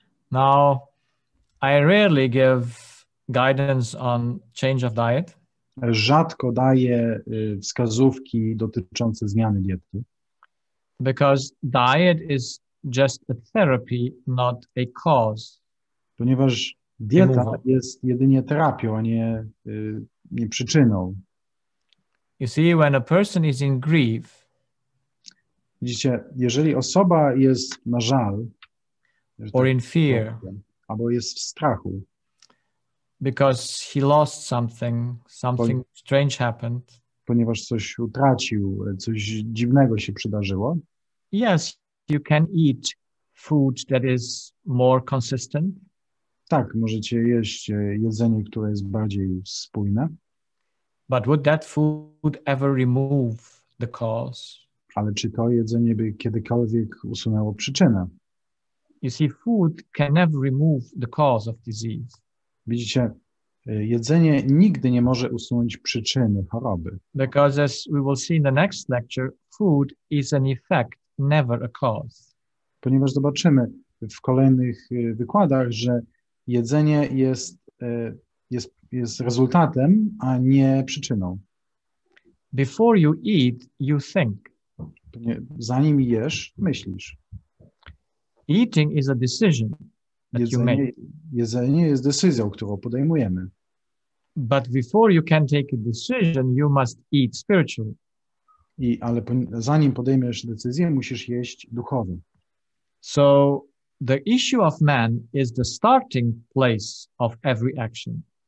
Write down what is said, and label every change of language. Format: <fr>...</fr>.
<en>Now, I rarely give guidance on change of diet</en> <pl>Rzadko daje wskazówki dotyczące zmiany diety,</pl> <en>because diet is just a therapy, not a cause.</en> <pl>ponieważ dieta jest jedynie terapią, a nie przyczyną.</pl> <en>You see, when a person is in grief,</en> <pl>Widzicie, jeżeli osoba jest na żal,</pl> <en>or in fear,</en> <pl>albo jest w strachu,</pl> <en>because he lost something strange happened,</en> <pl>ponieważ coś utracił, coś dziwnego się przydarzyło,</pl> <en>yes, you can eat food that is more consistent,</en> <pl>tak, możecie jeść jedzenie, które jest bardziej spójne,</pl> <en>but would that food ever remove the cause?</en> <pl>ale czy to jedzenie by kiedykolwiek usunęło przyczynę?</pl> <en>You see, food can never remove the cause of disease.</en> <pl>Widzicie, jedzenie nigdy nie może usunąć przyczyny choroby.</pl> <en>Because as we will see in the next lecture, food is an effect, never a cause.</en> <pl>Ponieważ zobaczymy w kolejnych wykładach, że jedzenie jest rezultatem, a nie przyczyną.</pl> <en>Before you eat, you think.</en> <pl>Zanim jesz, myślisz.</pl> <en>Eating is a decision that you make.</en> <pl>Jedzenie jest decyzją, którą podejmujemy.</pl> <en>But before you can take a decision, you must eat spiritually.</en> <pl>Ale zanim podejmiesz decyzję, musisz jeść duchowo.</pl> <en>So the issue of man is the starting place of every action.</en>